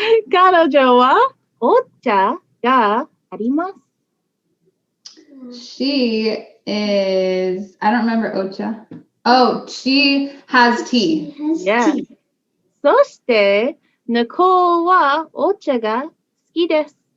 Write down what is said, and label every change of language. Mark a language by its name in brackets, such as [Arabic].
[Japanese] 彼女はお茶があります。 [English] She is, I don't remember Ocha. Oh, she has tea. Yes. [Japanese] そしてNicole はお茶が好きです。